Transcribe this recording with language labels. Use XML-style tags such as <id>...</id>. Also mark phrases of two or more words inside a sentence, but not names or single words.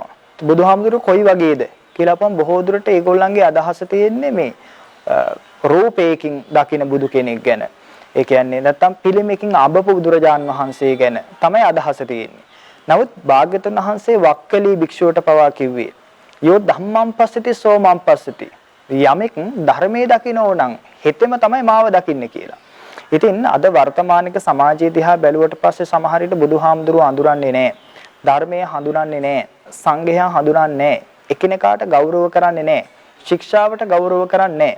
<si>බුදුහාමුදුරුව කොයි වගේද කියලා අපම් බොහෝ දුරට ඒගොල්ලන්ගේ අදහස තියෙන්නේ මේ රූපයකින් දකින බුදු කෙනෙක් ගැන. ඒ කියන්නේ නැත්තම් පිළිමයකින් අබපු බුදුරජාන් වහන්සේ ගැන තමයි අදහස තියෙන්නේ. නමුත් භාග්‍යතුන් වහන්සේ වක්කලී භික්ෂුවට පවා කිව්වේ</si> <pi>යෝ ධම්මං පස්සති සෝමං පස්සති</pi> <si>යමෙක් ධර්මයේ දකින්නෝ නම් හෙතෙම තමයි මාව දකින්නේ කියලා. ඉතින් අද වර්තමානික සමාජයේ දිහා බැලුවට පස්සේ සමහර විට බුදුහාමුදුරුව අඳුරන්නේ නැහැ. ධර්මයේ හඳුනන්නේ නැහැ. සංඝයා හඳුනන්නේ නැහැ. එකිනෙකාට ගෞරව කරන්නේ නැහැ. ශික්ෂාවට ගෞරව කරන්නේ නැහැ.</si>